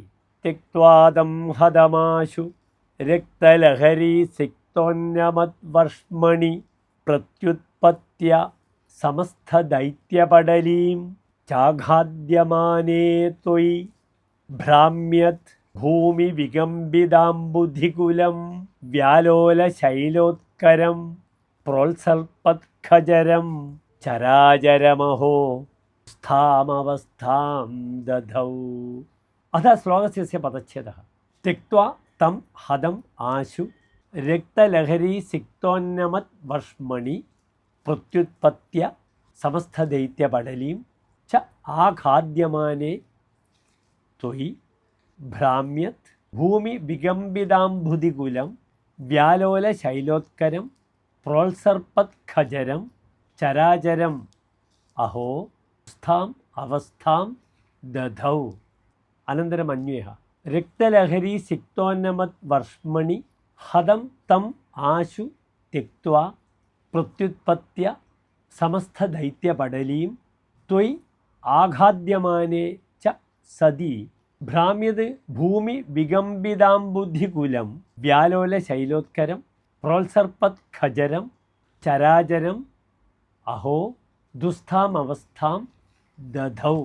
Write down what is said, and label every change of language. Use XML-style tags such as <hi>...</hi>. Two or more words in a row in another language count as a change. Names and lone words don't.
<sa>ത്യക്ത്വാദം ഹതമാശു രക്തലഹരി സിക്തോന്യമദ്വർഷ്മണി പ്രത്യുത്പത്യ സമസ്തദൈത്യപടലീം ചാഘാദ്യമാനേ ത്വയി ഭ്രാമ്യത് ഭൂമി വികമ്പിതാംബുധികുലം വ്യാലോലശൈലോത്കരം പ്രോത്സൽപത്ഖജരം ചരാചരമഹോ സ്ഥാമവസ്ഥാം ദധൗ. അഥ ശ്ലോകസ്യ പദച്ഛേദः. त्यक्त्वा तं हदम् आशु रक्तलहरी सिक्तोन्नमद्वर्ष्मणि प्रत्युत्पत्य समस्तदैत्यपडलीं च आखाद्यमाने त्वयि भ्राम्यत् भूमि विगम्बिदाम्बुधिकुलं व्यालोलशैलोत्करं प्रोत्सर्पत्खजरं चराचरं अहो स्थाम् अवस्थां दधौ. अनन्तरम् अन्वयः. രക്തലഹരി സിക്തോന്നമത് വർഷ്മണി ഹതം തം ആശു त्यक्त्वा പ്രത്യുത്പത്യ സമസ്തദൈത്യപടലീം ത്വയി ആഘാദ്യമാനേ ച സതി ഭ്രാമ്യത് ഭൂമി വികമ്പിതാംബുധികുലം വ്യാലോലശൈലോത്കരം പ്രോത്സർപത്ഖജരം ചരാചരം അഹോ ദുസ്ഥാമവസ്ഥാം ദധൗ.</sa>